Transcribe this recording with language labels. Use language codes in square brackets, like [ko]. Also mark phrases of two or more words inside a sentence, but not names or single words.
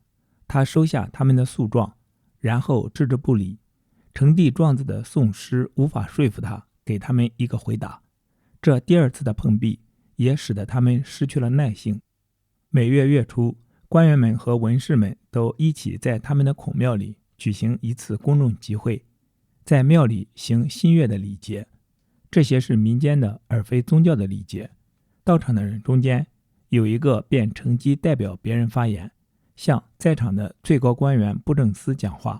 [zh] 他收下他們的訴狀，然後置之不理。呈递狀子的宋師無法說服他給他們一個回答。這第2次的碰壁也使得他們失去了耐性。每月月初，官員們和文士們都一起在他們的孔廟裡舉行一次公眾集會，在廟裡行新月的禮節。這些是民間的而非宗教的禮節。到場的人中間有一個便乘機代表別人發言，向在場的最高官員布政司講話。